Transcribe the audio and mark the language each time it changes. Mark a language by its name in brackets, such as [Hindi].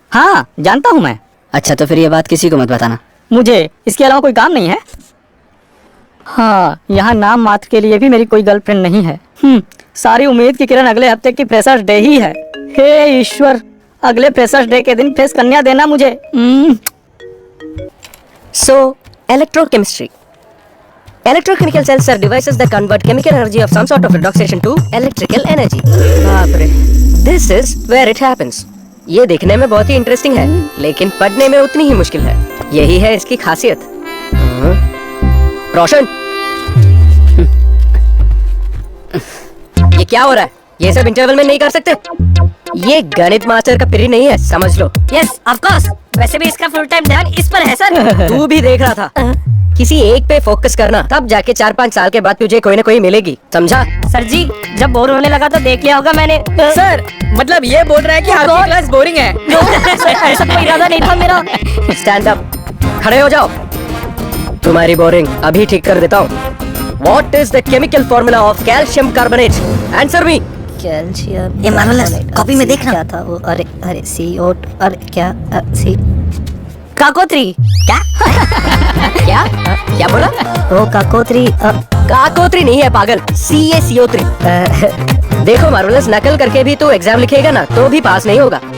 [Hindi] हाँ, जानता हूँ मैं। अच्छा तो फिर ये बात किसी को मत बताना। मुझे इसके अलावा कोई काम नहीं है। हाँ, यहाँ नाम मात्र के लिए भी मेरी कोई गर्लफ्रेंड नहीं है। सारी उम्मीद की किरण अगले हफ्ते की फ्रेशर्स डे ही है। हे ईश्वर, अगले फ्रेशर्स डे के दिन फ्रेश कन्या देना मुझे। [English] So, electrochemistry. Electrochemical cells are devices that convert chemical energy of some sort of redox station to electrical energy. [Hindi] बाप रे, [English] this is where it happens. [Hindi] ये देखने में बहुत ही इंटरेस्टिंग है, लेकिन पढ़ने में उतनी ही मुश्किल है। यही है इसकी खासियत। रोशन, ये क्या हो रहा है? ये सब इंटरवल में नहीं कर सकते। ये गणित मास्टर का पीरियड नहीं है, समझ लो। [English] Yes, of course. [Hindi] वैसे भी इसका फुल टाइम ध्यान इस पर है सर। तू भी देख रहा था। किसी एक पे फोकस करना, तब जाके 4-5 साल के बाद तुझे कोई ना कोई मिलेगी, समझा? सर जी, जब बोर होने लगा तो देख लिया होगा मैंने। सर, मतलब ये बोल रहा है कि आपकी क्लास बोरिंग है। ऐसा कोई इरादा नहीं था मेरा। [English] stand up, [Hindi] खड़े हो जाओ। तुम्हारी बोरिंग अभी ठीक कर देता हूँ। [English] What is the chemical formula of calcium carbonate? Answer me. Calcium. [Hindi] ये मार्वलस, कॉपी में देखना। क्या था वो? अरे CO, अरे क्या सी काकोत्री। क्या? क्या? क्या बोला? ओ काकोत्री। काकोत्री नहीं है पागल, CaCO3। देखो मार्वलस, नकल करके भी तू एग्जाम लिखेगा ना तो भी पास नहीं होगा।